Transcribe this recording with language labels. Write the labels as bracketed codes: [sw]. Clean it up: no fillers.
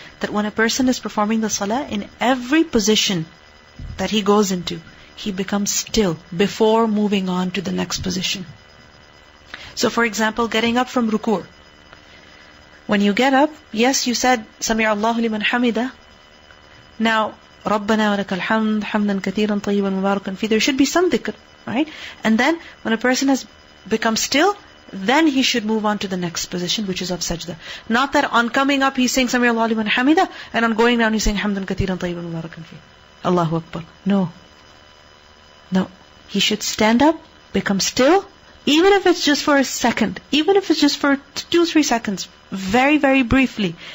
[en] That when a person is performing the salah, in every position that he goes into, he becomes still before moving on to the next position. So for example, getting up from ruku'. When you get up, yes, you said, [ar] سَمِعَ اللَّهُ لِمَنْ حَمِدَهُ. Now, رَبَّنَا وَلَكَ الْحَمْدُ حَمْدًا كَثِيرًا طَيِّبًا مُبَارَكًا فِيهِ. [en] There should be some dhikr, right? And then, when a person has become still, then he should move on to the next position, which is of sajda. Not that on coming up, he's saying, [ar] سَمِعَ اللَّهُ لِمَنْ حَمِدَهُ, [en] and on going down, he's saying, [ar] حَمْدًا كَثِيرًا طَيِّبًا مُبَارَكًا فِيهِ. [en] Allahu Akbar. No. He should stand up, become still, even if it's just for a second, even if it's just for 2-3 seconds, very, very briefly.